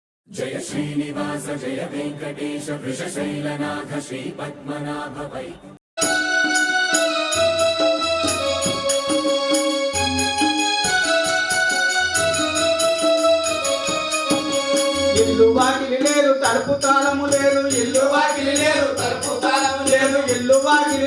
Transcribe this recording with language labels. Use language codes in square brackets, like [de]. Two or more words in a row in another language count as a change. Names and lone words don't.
[sa] जय श्रीनिवास जय वेंकटेश वृषशैलनाथ श्री पद्मनाभ वै [te] ఇల్లు వాకిలి లేదు తలుపు తాళము లేదు ఇల్లు వాకిలి లేదు తలుపు తాళము లేదు ఇల్లు వాకిలి